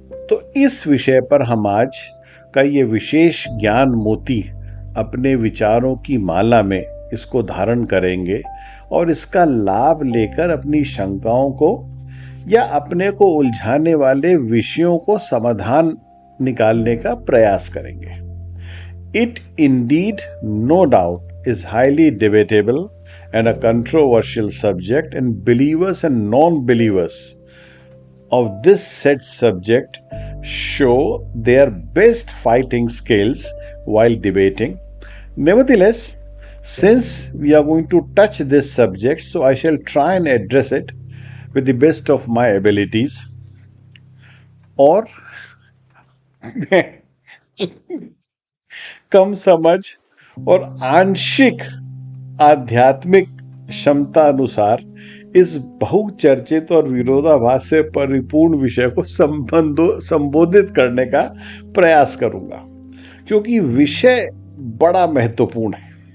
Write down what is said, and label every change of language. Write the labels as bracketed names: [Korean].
[Hindi] तो इस विषय पर हम आज का ये विशेष ज्ञान मोती अपने विचारों की माला में इसको धारण करेंगे और इसका लाभ लेकर अपनी शंकाओं को या अपने को उलझाने वाले विषयों को समाधान निकालने का प्रयास करेंगे। [English] It indeed, no doubt, is highly debatable and a controversial subject, and believers and non-believers of this said subject show their best fighting skills while debating. Nevertheless, since we are going to touch this subject, so I shall try and address it with the best of my abilities. [Hindi] और कम समझ और आंशिक आध्यात्मिक क्षमता अनुसार इस बहुचर्चित और विरोधाभास से परिपूर्ण विषय को संबोधित करने का प्रयास करूंगा, क्योंकि विषय बड़ा महत्वपूर्ण है।